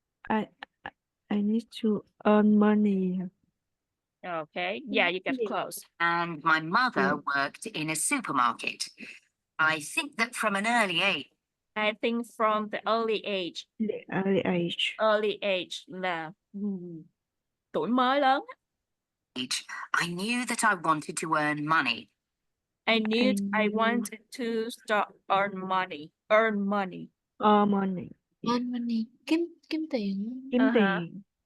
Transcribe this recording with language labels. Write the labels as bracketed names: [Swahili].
[English] I need to earn money. okay. Yeah, you get close. And my mother worked in a supermarket. I think that from an early age, I think from the early age. Early age. Early age [Vietnamese] là tuổi mới lớn. [English] I knew that I wanted to earn money. I knew I knew- wanted to start earn money. Earn money. Money. Earn money. [Vietnamese] Kiếm tiền. Kiếm Uh-huh. tiền.